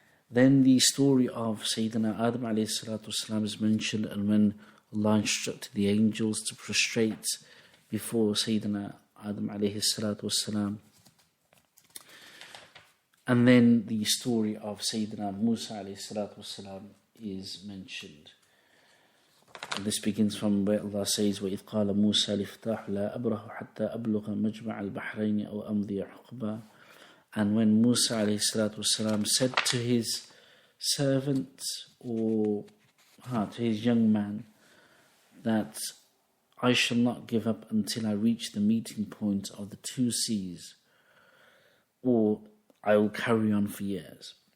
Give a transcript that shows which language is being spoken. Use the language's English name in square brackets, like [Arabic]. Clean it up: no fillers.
[English] Then the story of Sayyidina Adam alayhi salatu wasalam is mentioned, and when Allah instructed the angels to prostrate before Sayyidina Adam alayhi salatu wasalam. And then the story of Sayyidina Musa alayhi salatu wasalam is mentioned. And this begins from where Allah says, [Arabic] وَإِذْ قَالَ مُوسَى لِفْتَاحُ لَا أَبْرَحُ حَتَّى أَبْلُغَ مَجْمَعَ الْبَحْرَيْنِ أَوْ أَمْضِيَ حُقْبًا. [English] And when Musa alayhi salatu wasalam said to his servant, or to his young man, that I shall not give up until I reach the meeting point of the two seas, or I will carry on for years.